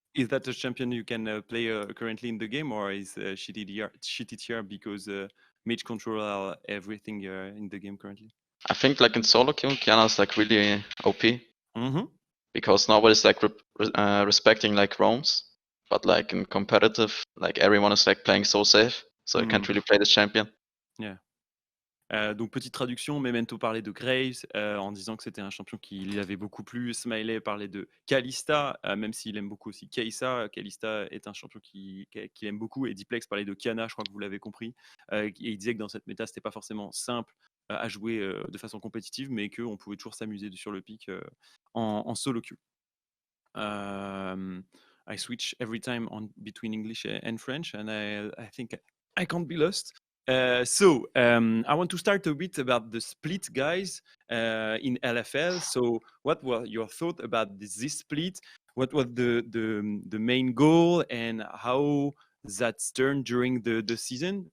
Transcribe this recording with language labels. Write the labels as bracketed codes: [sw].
[en] Is that a champion you can play currently in the game, or is shitty tier because mage control everything in the game currently? I think like in solo queue, Kiana is like really OP because nobody's like respecting like roams, but like in competitive, like everyone is like playing so safe, so you can't really play this champion. Yeah. [fr] Donc petite traduction, Memento parlait de Graves en disant que c'était un champion qui lui avait beaucoup plu. Smiley parlait de Kalista, même s'il aime beaucoup aussi Kai'Sa. Kalista est un champion qu'il aime beaucoup. Et Diplex parlait de Kiana, je crois que vous l'avez compris. Et il disait que dans cette méta, c'était pas forcément simple à jouer de façon compétitive, mais qu'on pouvait toujours s'amuser sur le pick en solo queue. [en] I switch every time between English and French, and I think I can't be lost. So I want to start a bit about the split, guys, in LFL. So what were your thoughts about this split? What was the main goal, and how that's turned during the season?